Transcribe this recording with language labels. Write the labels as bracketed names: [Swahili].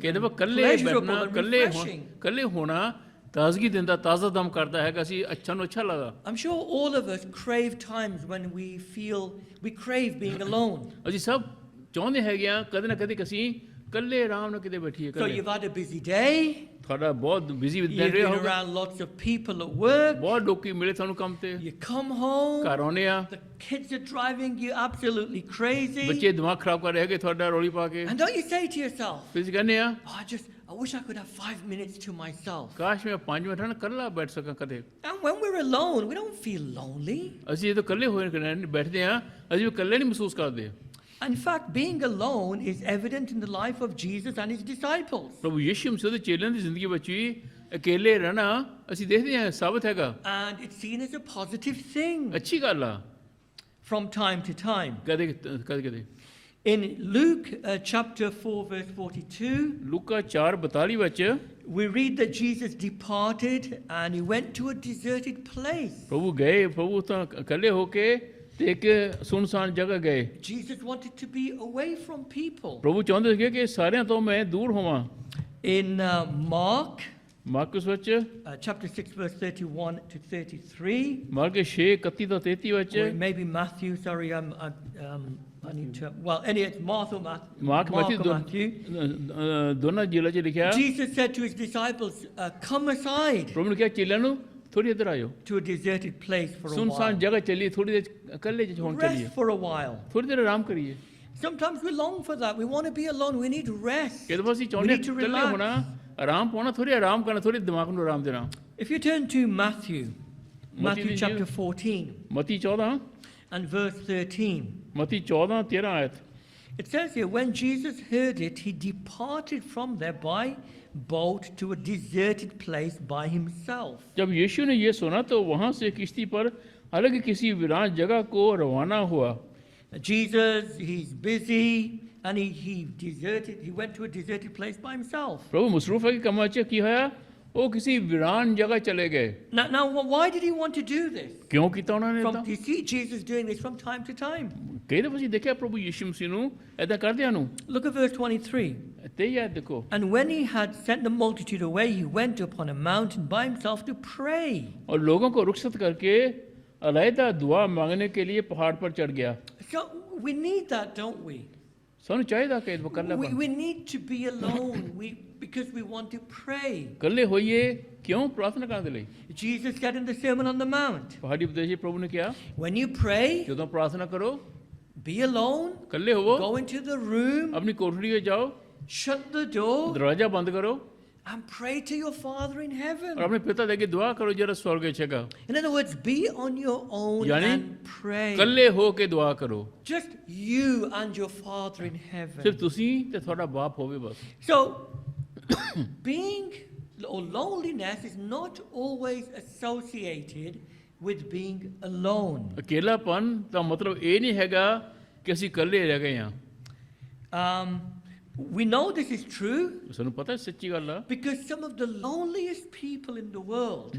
[Punjabi] ਕਈ ਦਫਾ [English] and [Punjabi] ਇਕੱਲੇ [English] pleasurable [Punjabi] ਬੈਠਣਾ, [English] and [Punjabi] ਇਕੱਲੇ [English] refreshing. [Punjabi] ਹੋਣਾ ਤਾਜ਼ਗੀ ਦਿੰਦਾ, ਤਾਜ਼ਾ ਦਮ ਕਰਦਾ ਹੈਗਾ, ਅਸੀਂ ਅੱਛਾ ਨੂੰ ਅੱਛਾ ਲੱਗਾ। [English] I'm sure all of us crave times when we crave being alone. [Punjabi] ਅਸੀਂ ਸਭ ਚਾਹੁੰਦੇ ਹੈਗੇ ਆ ਕਦੇ ਨਾ ਕਦੇ ਅਸੀਂ ਇਕੱਲੇ ਆਰਾਮ ਨਾਲ ਕਿਤੇ ਬੈਠੀਏ। [English] So you've had a busy day, [Punjabi] ਤੁਹਾਡਾ ਬਹੁਤ ਬਿਜ਼ੀ ਦਿਨ [English] you've [Punjabi] ਰਿਹਾ [English] been [Punjabi] ਹੋਗਾ, [English] around lots of people at work, [Punjabi] ਬਹੁਤ ਲੋਕੀ ਮਿਲੇ ਤੁਹਾਨੂੰ ਕੰਮ ਤੇ, [English] you come home, [Punjabi] ਘਰ ਆਉਂਦੇ ਆ, [English] the kids are driving you absolutely crazy. [Punjabi] ਬੱਚੇ ਦਿਮਾਗ ਖਰਾਬ ਕਰ ਰਹੇ ਹੈਗੇ ਤੁਹਾਡਾ ਰੌਲੀ ਪਾ ਕੇ। [English] And don't you say to yourself, [Punjabi] ਫਿਰ ਅਸੀਂ ਕਹਿੰਦੇ ਆ [English] I wish I could have 5 minutes to myself. [Punjabi] ਕਾਸ਼ ਮੈਂ 5 ਮਿੰਟ ਨਾਲ ਇਕੱਲਾ ਬੈਠ ਸਕਾਂ ਕਦੇ। [English] And when we're alone, we don't feel lonely. [Punjabi] ਅਸੀਂ ਜਦੋਂ ਇਕੱਲੇ ਹੋਏ ਬੈਠਦੇ ਆ, ਅਸੀਂ ਇਕੱਲੇ ਨਹੀਂ ਮਹਿਸੂਸ ਕਰਦੇ। [English] In fact, being alone is evident in the life of Jesus and his disciples. [Punjabi] ਪ੍ਰਭੂ ਯਿਸੂ ਮਸੀਹ ਦੇ ਚੇਲਿਆਂ ਦੀ ਜ਼ਿੰਦਗੀ ਵਿੱਚ ਵੀ ਇਕੱਲੇ ਰਹਿਣਾ ਅਸੀਂ ਦੇਖਦੇ ਹਾਂ ਸਾਬਤ ਹੈਗਾ, [English] And it's seen as a positive thing [Punjabi] ਅੱਛੀ ਗੱਲ ਆ [English] from time to time. [Punjabi] ਕਦੇ ਕਦੇ। [English] In Luke chapter 4, verse 42, [Punjabi] ਲੂਕਾ 4:42 ਵਿੱਚ [English] we read that Jesus departed and he went to a deserted place. [Punjabi] ਪ੍ਰਭੂ ਤਾਂ ਇਕੱਲੇ ਹੋ ਕੇ ਤੇ ਇੱਕ ਸੁਨਸਾਨ ਜਗ੍ਹਾ ਗਏ। [English] Jesus wanted to be away from people. [Punjabi] ਪ੍ਰਭੂ ਚਾਹੁੰਦੇ ਸੀ ਕਿ ਸਾਰਿਆਂ ਤੋਂ ਮੈਂ ਦੂਰ ਹੋਵਾਂ। [English] In Mark [Punjabi] ਮਾਰਕਸ ਵਿੱਚ [English] chapter 6, verse 31 to 33, [Punjabi] ਮਾਰਕ 6:31 ਤੋਂ 33 ਵਿੱਚ, [English] or maybe Matthew, sorry, I need to, well, anyway, it's Mark or [Punjabi] mark [English] Matthew. [Punjabi] ਦੋਨਾਂ ਜ਼ਿਲ੍ਹਿਆਂ 'ਚ ਲਿਖਿਆ। [English] Jesus said to his disciples, come aside [Punjabi] ਪ੍ਰਭੂ ਨੇ ਕਿਹਾ ਚੇਲਿਆਂ ਨੂੰ ਥੋੜੀ ਇੱਧਰ ਆਇਓ, [English] to a deserted place for a [Punjabi] ਸੁਨਸਾਨ [English] while. [Punjabi] ਜਗ੍ਹਾ ਚੱਲੀਏ, ਥੋੜੀ ਦੇਰ ਇਕੱਲੇ ਚ ਹੁਣ ਚੱਲੀਏ, [English] Rest for a while. [Punjabi] ਥੋੜੀ ਦੇਰ ਆਰਾਮ ਕਰੀਏ। [English] Sometimes we long for that. We want to be alone. We need rest. [Punjabi] ਜਦੋਂ ਅਸੀਂ [English] We [Punjabi] ਚਾਹੁੰਦੇ [English] need to [Punjabi] ਇਕੱਲੇ [English] relax. [Punjabi] ਹੋਣਾ, ਆਰਾਮ ਪਾਉਣਾ, ਥੋੜੀ ਆਰਾਮ ਕਰਨਾ, ਥੋੜੀ ਦਿਮਾਗ ਨੂੰ ਆਰਾਮ ਦੇਣਾ। [English] If you turn to Matthew [Punjabi] ਦੀ [English] chapter 14 [Punjabi] Mati 14 [English] and verse 13, [Punjabi] ਮਤੀ 14:13 ਆਇਤ। [English] it says here, when Jesus heard it, he departed from there by boat to a deserted place by himself. [Hindi] जब यीशु ने ये सुना तो वहां से किश्ती पर अलग किसी वीरान जगह को रवाना हुआ। [English] Jesus, he's busy, and he went to a deserted place by himself. [Hindi] प्रभु मसरूफ है कि कमा च की होया, वो किसी वीरान जगह चले गए। [English] Now, why did he want to do this? [Hindi] क्यों किया उन्होंने ऐसा? [English] You see Jesus doing this from time to time. [Hindi] कई दफा [Punjabi] ਅਸੀਂ ਦੇਖਿਆ ਪ੍ਰਭੂ ਯਿਸੂ ਮਸੀਹ ਨੂੰ ਐਦਾਂ ਕਰਦਿਆਂ ਨੂੰ। [English] Look at verse 23. [Punjabi] ਤੇ ਯਾਦ ਦੇਖੋ, [English] And when he had sent the multitude away, he went upon a mountain by himself to pray. [Hindi] और लोगों को रुखसत करके अलहदा दुआ मांगने के लिए पहाड़ पर चढ़ गया। [English] So we need that, don't we? [Punjabi] ਸਾਨੂੰ ਚਾਹੀਦਾ ਕਿ ਇਹ ਕਰਨਾ ਪਾ [English] We need to be alone because we want to pray. [Punjabi] ਇਕੱਲੇ ਹੋਈਏ ਕਿਉਂ? ਪ੍ਰਾਰਥਨਾ ਕਰਨ ਦੇ ਲਈ। [English] Jesus said in the Sermon on the Mount, [Punjabi] ਪਹਾੜੀ ਉਪਦੇਸ਼ ਪ੍ਰਭੂ ਨੇ ਕਿਹਾ, [English] when you pray, [Punjabi] ਜਦੋਂ ਪ੍ਰਾਰਥਨਾ ਕਰੋ [English] be alone, [Punjabi] ਇਕੱਲੇ ਹੋਵੋ, [English] go into the room, [Punjabi] ਆਪਣੀ ਕੋਠੜੀ ਵਿੱਚ ਜਾਓ, [English] shut the door, [Punjabi] ਦਰਵਾਜ਼ਾ ਬੰਦ ਕਰੋ [English] and pray to your Father in heaven. [Punjabi] ਔਰ ਆਪਣੇ ਪਿਤਾ ਦੇ ਅੱਗੇ ਦੁਆ ਕਰੋ ਜਿਹੜਾ ਸਵਰਗ ਵਿੱਚ ਹੈਗਾ। [English] In other words, be on your own [Punjabi] ਯਾਨੀ [English] and pray. [Punjabi] ਇਕੱਲੇ ਹੋ ਕੇ ਦੁਆ ਕਰੋ, [English] Just you and your Father in heaven. [Punjabi] ਸਿਰਫ ਤੁਸੀਂ ਤੇ ਤੁਹਾਡਾ ਬਾਪ ਹੋਵੇ ਬਸ। [English] So, being or loneliness is not always associated with being alone. [Punjabi] ਇਕੱਲਾਪਨ ਦਾ ਮਤਲਬ ਇਹ ਨਹੀਂ ਹੈਗਾ ਕਿ ਅਸੀਂ ਇਕੱਲੇ ਰਹਿ ਗਏ ਹਾਂ। [English] We know this is true [Punjabi] ਸਾਨੂੰ ਪਤਾ ਸੱਚੀ ਗੱਲ ਆ, [English] because some of the loneliest people in the world